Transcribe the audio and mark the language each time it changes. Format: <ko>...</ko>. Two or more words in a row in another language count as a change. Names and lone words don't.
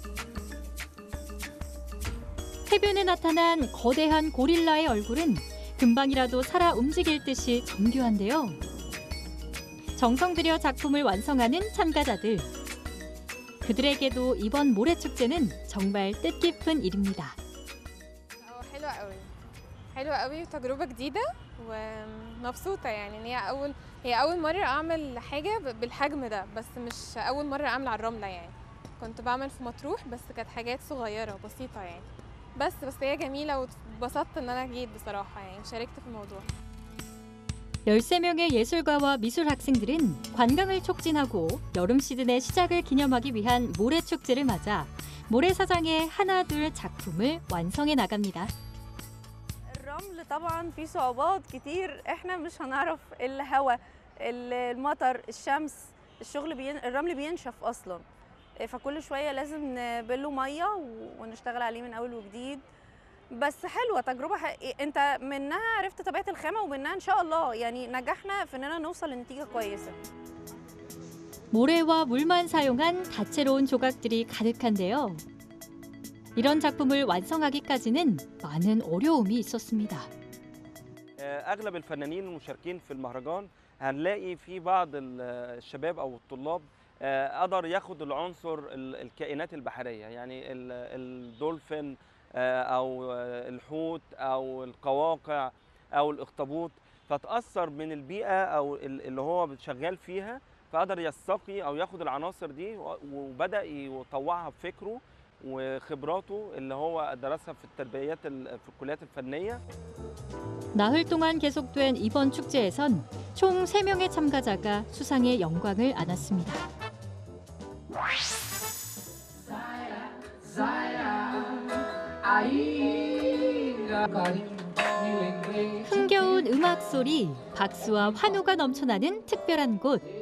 <ko>해변에 나타난 거대한 고릴라의 얼굴은 금방이라도 살아 움직일 듯이 정교한데요. 정성 들여 작품을 완성하는 참가자들. 그들에게도 이번 모래 축제는 정말 뜻깊은 일입니다.</ko> <ar>حلوة قوي وتجربة جديدة ومبسوطة يعني ان هي أول مرة أعمل حاجة بالحجم ده بس مش أول مرة أعمل على الرملة يعني كنت بعمل في مطروح بس كانت حاجات صغيرة بسيطة يعني بس هي جميلة واتبسطت ان أنا جيت بصراحة يعني شاركت في الموضوع.</ar> <ko>13명의 예술가와 미술 학생들은 관광을 촉진하고 여름 시즌의 시작을 기념하기 위한 모래 축제를 맞아 모래사장에 하나둘 작품을 완성해 나갑니다.</ko> <ar>الرمل طبعا في صعوبات كتير، احنا مش هنعرف الهواء، المطر، الشمس، الرمل بينشف اصلا، فكل شويه لازم نبله ميه ونشتغل عليه من اول وجديد. بس حلوه تجربه انت منها عرفت طبيعه الخامه، ومنها ان شاء الله يعني نجحنا في اننا نوصل لنتيجه كويسه.</ar> <ko>모래와 물만 사용한 다채로운 조각들이 가득한데요. 이런 작품을 완성하기까지는 많은 어려움이 있었습니다.</ko> <ar>أغلب الفنانين المشاركين في المهرجان هنلاقي في بعض الشباب أو الطلاب قدر ياخد العنصر الكائنات البحرية، يعني الدولفين أو الحوت أو القواقع أو الأخطبوط، فتأثر من البيئة أو اللي هو شغال فيها، فقدر يستقي أو ياخد العناصر دي وبدأ يطوعها بفكره وخبراته اللي هو درسها في التربيات في الكليات الفنية.</ar> <ko>나흘 동안 계속된 이번 축제에선 총 3명의 참가자가 수상의 영광을 안았습니다. 흥겨운 음악 소리, 박수와 환호가 넘쳐나는 특별한 곳.</ko>